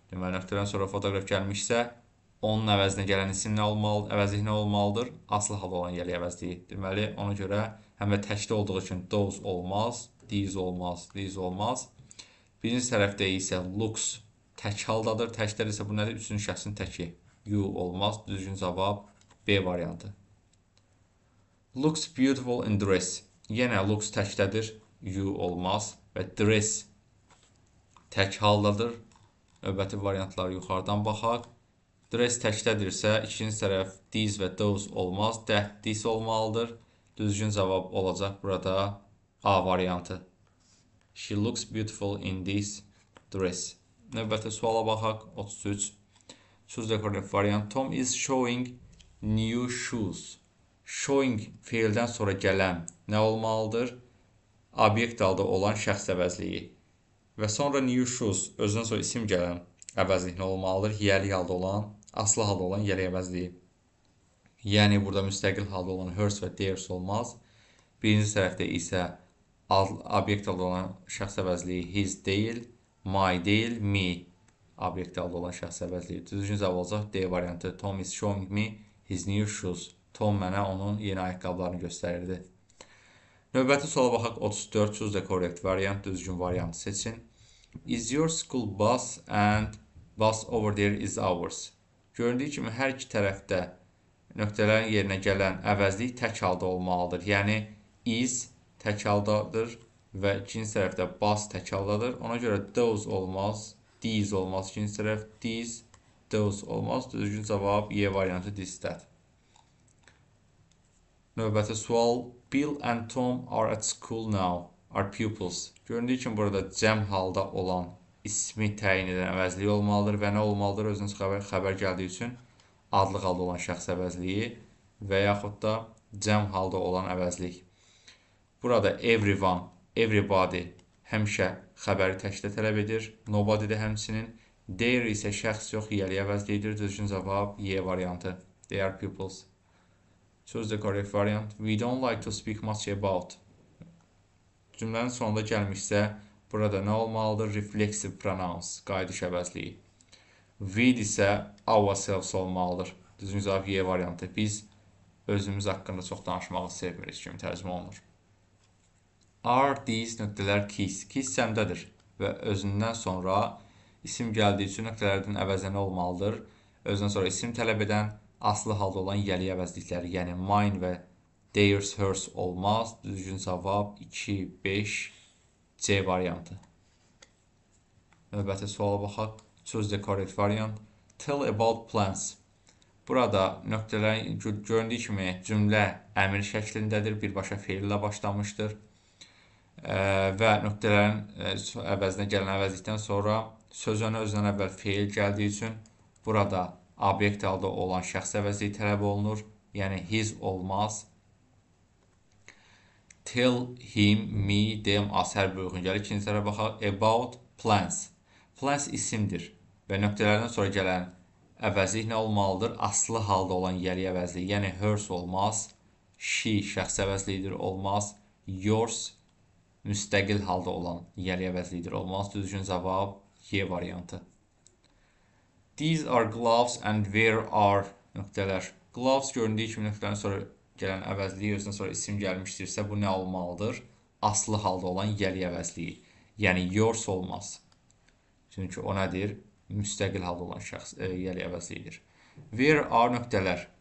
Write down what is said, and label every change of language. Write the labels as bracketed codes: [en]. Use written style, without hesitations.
[az] Deməli, nöqtədən sonra fotoqraf gəlmişsə, onun əvəzinə gələn isim nə olmalıdır? Əvəzlik nə olmalıdır? Aslı halda olan yeri əvəzliyi. Deməli, ona görə həm də təkli olduğu üçün those olmaz, these olmaz, these olmaz. Birinci tərəfdə isə looks tək haldadır. Təklər isə bu nədir? Üçüncü şəxsin təki. You olmaz. Düzgün cavab B variantı. [en] Looks beautiful in dress. [az] Yenə looks təkdədir. You olmaz. Və dress tək haldadır. Növbəti variantları yuxarıdan baxaq. Dress təkdədirsə, ikinci tərəf these və those olmaz. That, this olmalıdır. Düzgün cavab olacaq burada A variantı. [en] She looks beautiful in this dress. [az] Növbəti suala baxaq. [en] 33. Choose the correct variant. Tom is showing new shoes. [az] Showing feildən sonra gələn nə olmalıdır? Obyekt halda olan şəxs əvəzliyi. Və sonra new shoes, özündən sonra isim gələn əvəzlik nə olmalıdır? Yiyəli halda olan, aslı halda olan yiyəli əvəzliyi. Yəni, burada müstəqil halda olan hers və theirs olmaz. Birinci tərəfdə isə obyekt halda olan şəxs əvəzliyi his deyil, my deyil, me obyekt halda olan şəxs əvəzliyi. Düzgün cavab olacaq D variantı. [en] Tom is showing me his new shoes. [az] Tom mənə onun yeni ayaqqabılarını göstərirdi. Növbəti suala baxaq. 34. [en] Choose the correct variant. [az] Düzgün variantı seçin. [en] Is your school bus and bus over there is ours. [az] Göründüyü kimi hər iki tərəfdə nöqtələrin yerinə gələn əvəzlik tək halda olmalıdır. Yəni, is tək haldadır və ikinci tərəfdə bus tək haldadır. Ona görə those olmaz, these olmaz. İkinci tərəf these, those olmaz. Düzgün cavab Y variantı this-dədir. Növbəti sual. [en] Bill and Tom are at school now. Are pupils. [az] Göründüyü kimi burada cəm halda olan ismi təyin edən əvəzliyi olmalıdır və nə olmalıdır? Özünüz xəbər gəldiyi üçün adlı halda olan şəxs əvəzliyi və yaxud da cəm halda olan əvəzlik. Burada everyone, everybody həmişə xəbəri təkdə tələb edir. Nobody də həmçinin. There isə şəxs yox, yiyəli əvəzliyidir. Düzgün cavab Y variantı. [en] They are pupils. Choose the correct variant. We don't like to speak much about. [az] Cümlənin sonunda gəlmişsə, burada nə olmalıdır? Reflexive pronouns, qayıdış əvəzliyi. We isə ourselves olmalıdır. Düzgün cavab Y variantı. Biz özümüz haqqında çox danışmağı sevmirik kimi tərcümə olunur. Are these nöqtələr keys? Keys cəmdədir və özündən sonra isim gəldiyi üçün nöqtələrdən əvəzə nə olmalıdır? Özündən sonra isim tələb edən aslı halda olan yiyəli əvəzlikləri, yəni mine və theirs, hers olmaz. Düzgün cavab 2, 5, C variantı. Növbəti suala baxaq. [en] Choose the correct variant. Tell about plans. [az] Burada nöqtələrin göründüyü kimi cümlə əmr şəklindədir. Birbaşa feil ilə başlamışdır. Və nöqtələrin əvəzinə gələn əvəzlikdən sonra sözünə özündən əvvəl feil gəldiyi üçün burada obyekt halda olan şəxs əvəzliyi tələb olunur. Yəni, his olmaz. Tell, him, me, them, us hər bir uyğun gəlir. İkinci tərəfə baxaq. About plans. Plans isimdir və nöqtələrdən sonra gələn əvəzlik nə olmalıdır? Aslı halda olan yəli əvəzliyi, yəni hers olmaz, she şəxs əvəzliyidir, olmaz, yours müstəqil halda olan yəli əvəzliyidir, olmaz. Düzgün cavab Y variantı. [en] These are gloves and where are nöqtələr. [az] Gloves göründüyü kimi nöqtədən sonra gələn əvəzliyi özündən sonra isim gəlmişdirsə, bu nə olmalıdır? Aslı halda olan yəli əvəzliyi. Yəni yours olmaz. Çünki o nədir? Müstəqil halda olan şəxs yəli əvəzliyidir. Where are nöqtələr.